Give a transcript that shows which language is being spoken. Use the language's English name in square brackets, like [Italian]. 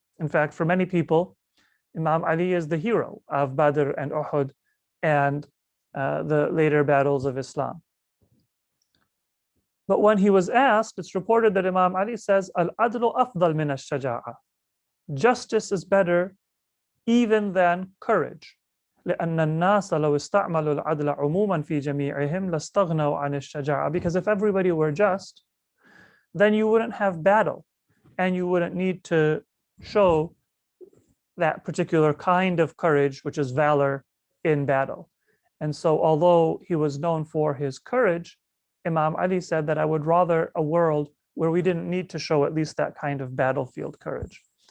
[English] In fact, for many people, Imam Ali is the hero of Badr and Uhud and the later battles of Islam. But when he was asked, it's reported that Imam Ali says, [Arabic] Al-adlu afdal min al-shaja'a. [English] Justice is better even than courage. [Arabic] لأن الناس لو استعملوا العدل عموما في جميعهم لاستغنوا عن الشجاعة. [English] Because if everybody were just, then you wouldn't have battle and you wouldn't need to show that particular kind of courage, which is valor in battle. And so although he was known for his courage, Imam Ali said that I would rather a world where we didn't need to show at least that kind of battlefield courage.